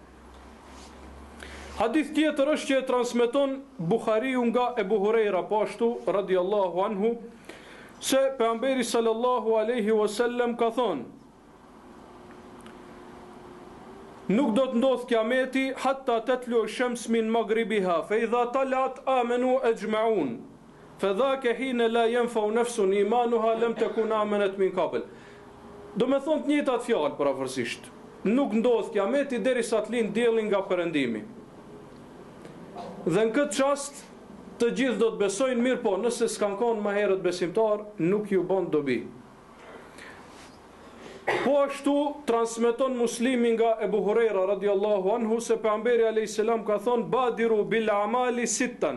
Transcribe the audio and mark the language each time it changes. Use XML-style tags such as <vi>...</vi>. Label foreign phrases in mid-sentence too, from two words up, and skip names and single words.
<sq>Hadith tjetër është që e transmeton Buhariu nga Ebu Hurajra pashtu</sq> <ar>رضي الله عنه,</ar> <sq>se pejgamberi</sq> <ar>صلى الله عليه وسلم</ar> <sq>ka thonë: Nuk do të ndodh kiameti</sq> <ar>حتى تطلع الشمس من مغربها فإذا طلعت آمنوا أجمعون. فذاك حين لا ينفع نفسا إيمانها لم تكن آمنت من قبل.</ar> <sq>Do me thonë të njëjtat fjalë parafërsisht. Nuk ndodh kiameti derisa të lind dielli nga perëndimi. Dhe në këtë çast të gjithë do të besojnë, mirë po, nëse s'kan qenë më herët besimtar, nuk ju bën dobi. Po ashtu transmeton Muslimi nga Ebu Hurajra</sq> <ar>رضي الله عنه</ar> <sq>se pejgamberi</sq> <ar>عليه السلام</ar> <sq>ka thonë:</sq> <ar>بادروا بالأعمال ستا.</ar>